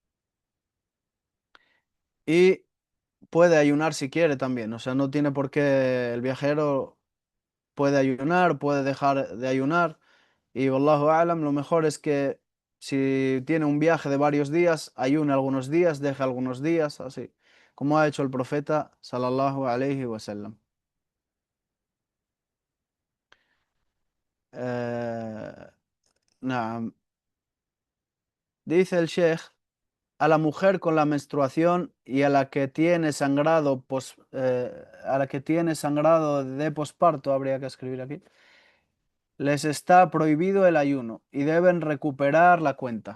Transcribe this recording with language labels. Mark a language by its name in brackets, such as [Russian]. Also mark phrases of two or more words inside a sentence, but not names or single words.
[Spanish] Y puede ayunar si quiere también, o sea, no tiene por qué el viajero puede ayunar, puede dejar de ayunar. Y [Arabic] والله أعلم, [Spanish] lo mejor es que si tiene un viaje de varios días, ayune algunos días, deje algunos días, así, como ha hecho el profeta [Arabic] صلى الله عليه وسلم. [Spanish] Eh, Naam. Dice el Sheikh, a la mujer con la menstruación y a la que tiene sangrado a la que tiene sangrado de posparto, habría que escribir aquí, les está prohibido el ayuno y deben recuperar la cuenta.